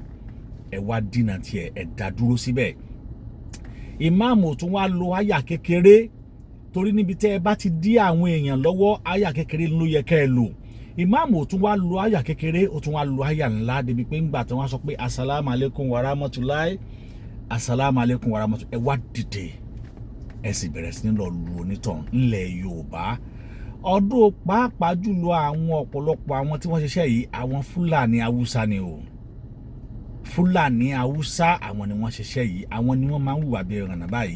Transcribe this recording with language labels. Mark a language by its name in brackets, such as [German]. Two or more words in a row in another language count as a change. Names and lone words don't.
[Yoruba] Ẹ wá dínà tiẹ̀ ẹ dá dúró síbẹ̀. Ìmáàmù tún wá lo àyà kékeré torí níbi tẹ́ ẹ bá ti dí àwọn èèyàn lọ́wọ́ àyà kékeré ló yẹ kẹ́ ẹ lò. Ìmáàmù tún wá lo àyà kékeré ó tún wá lo àyà ńlá débi pé ńgbà tí wọ́n sọ pé [Arabic] السلام عليكم ورحمة الله، السلام عليكم ورحمة الله, [Yoruba] ẹ wá dìde ẹ sì bẹ̀rẹ̀ sí ní lọ lu onítàn ńlẹ̀ Yorùbá. Ọdún pàápàá jùlọ àwọn ọ̀pọ̀lọpọ̀ àwọn tí wọ́n ṣiṣẹ́ yìí àwọn Fúlàní Haúsá ni o. Fúlàní Haúsá àwọn ni wọ́n ṣiṣẹ́ yìí, àwọn ni wọ́n máa ń hùwà bí ẹran náà báyìí.